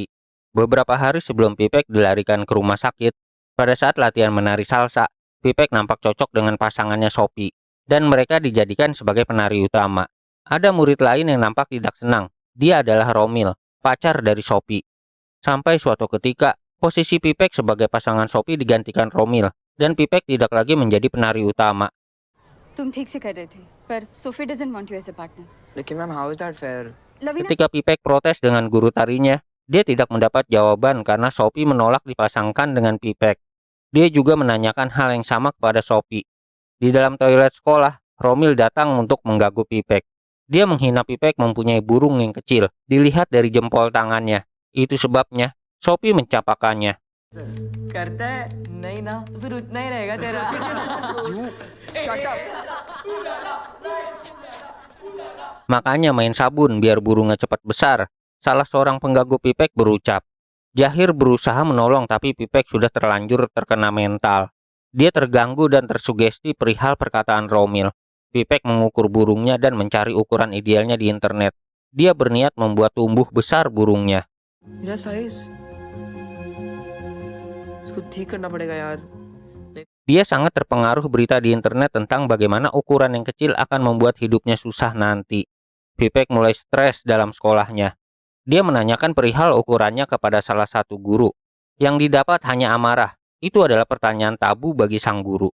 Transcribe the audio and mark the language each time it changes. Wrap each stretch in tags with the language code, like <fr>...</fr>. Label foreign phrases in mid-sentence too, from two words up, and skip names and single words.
<id>Beberapa hari sebelum Vivek dilarikan ke rumah sakit, pada saat latihan menari salsa, Vivek nampak cocok dengan pasangannya Sophie, dan mereka dijadikan sebagai penari utama. Ada murid lain yang nampak tidak senang. Dia adalah Romil, pacar dari Sophie. Sampai suatu ketika, posisi Vivek sebagai pasangan Sophie digantikan Romil, dan Vivek tidak lagi menjadi penari utama.</id> <hi>तुम ठीक से कर रहे थे, पर सोफी</hi> <en>doesn't want you as a partner. लेकिन ma'am how is that fair? लवीना,</en> <id>Ketika Vivek protes dengan guru tarinya, dia tidak mendapat jawaban karena Sophie menolak dipasangkan dengan Vivek. Dia juga menanyakan hal yang sama kepada Sophie. Di dalam toilet sekolah, Romil datang untuk mengganggu Vivek. Dia menghina Vivek mempunyai burung yang kecil, dilihat dari jempol tangannya. Itu sebabnya Sophie mencapakannya.</id> <hi>करता है नहीं ना तो फिर उतना ही रहेगा तेरा</hi> <id>Makanya main sabun biar burungnya cepat besar. Salah seorang pengganggu Vivek berucap. Jahir berusaha menolong tapi Vivek sudah terlanjur terkena mental. Dia terganggu dan tersugesti perihal perkataan Romil. Vivek mengukur burungnya dan mencari ukuran idealnya di internet. Dia berniat membuat tumbuh besar burungnya.</id> <hi>मेरा साइज इसको ठीक करना पड़ेगा यार.</hi> <id>Dia sangat terpengaruh berita di internet tentang bagaimana ukuran yang kecil akan membuat hidupnya susah nanti. Vivek mulai stres dalam sekolahnya. Dia menanyakan perihal ukurannya kepada salah satu guru. Yang didapat hanya amarah. Itu adalah pertanyaan tabu bagi sang guru.</id>